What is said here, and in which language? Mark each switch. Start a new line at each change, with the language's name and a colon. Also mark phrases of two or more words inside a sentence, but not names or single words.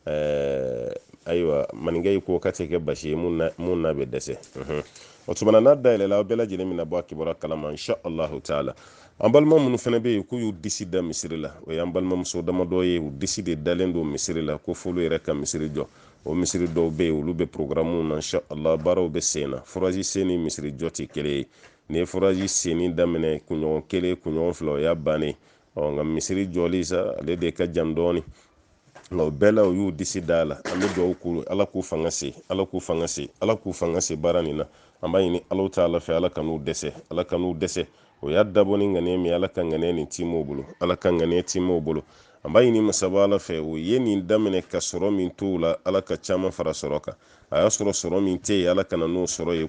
Bambara: ayiwa maninkɛ yi ko ka tɛ kɛ basi ye mun n'a bɛ dɛsɛ o tuma na n'a dayɛlɛ la aw bɛɛ lajɛlen mina bɔ a kibaruya kalama
Arabic: إن شاء الله تعالى
Bambara: an balima minnu fana bɛ yen k'u y'u disi da misiri la o y'an balimamuso damadɔ ye u disi de dalen don misiri la ko f'olu yɛrɛ ka misiri jɔ o misiri dɔw bɛ yen olu bɛ programmew na
Arabic: إن شاء الله
Bambara: baaraw bɛ sen na furaji sen ni misiri jɔ tɛ kelen ye ni ye furaji senni daminɛ kunɲɔgɔn kelen kunɲɔgɔn fila o y'a bannen nka misiri jɔli sa ale de ka jan dɔɔni nka o bɛɛ la u y'u disi da la an bɛ dugawu k'u ala k'u fanga se ala k'u fanga se ala k'u fanga se baara nin na an b'a ɲini ala ta'ala fɛ ala kan'u dɛsɛ ala kan'u dɛsɛ o y'a dabɔ ni ŋaniya min ala ka ŋaniya nin tiim'o bolo ala ka ŋaniya tiim'o bolo an b'a ɲini masaba ala fɛ o ye nin daminɛ ka sɔrɔ min t'o la ala ka caman fara sɔrɔ kan a y'a sɔrɔ sɔrɔ min tɛ yen ala kana n'o sɔrɔ ye